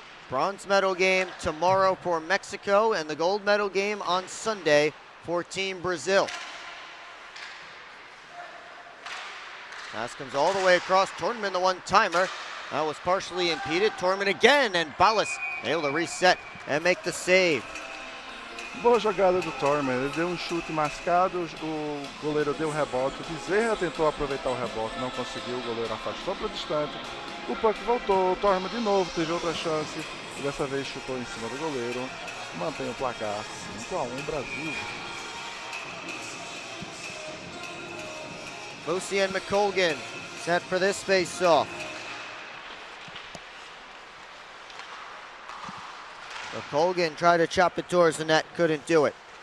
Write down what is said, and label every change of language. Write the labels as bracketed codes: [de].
[en] Bronze medal game tomorrow for Mexico and the gold medal game on Sunday for Team Brazil. Pass comes all the way across. Tornman, the one-timer. That was partially impeded. Tornman again, and Balas able to reset and make the save. [pt] Boa jogada do Torman, ele deu um chute mascado, o goleiro deu rebote, o Bezerra tentou aproveitar o rebote, não conseguiu, o goleiro afastou para distante, o puck voltou, o Torman de novo teve outra chance, e dessa vez chutou em cima do goleiro, mantém o placar 5-1 Brasil. [en] Lucian McColgan set for this face-off. McColgan tried to chop it towards the net, couldn't do it.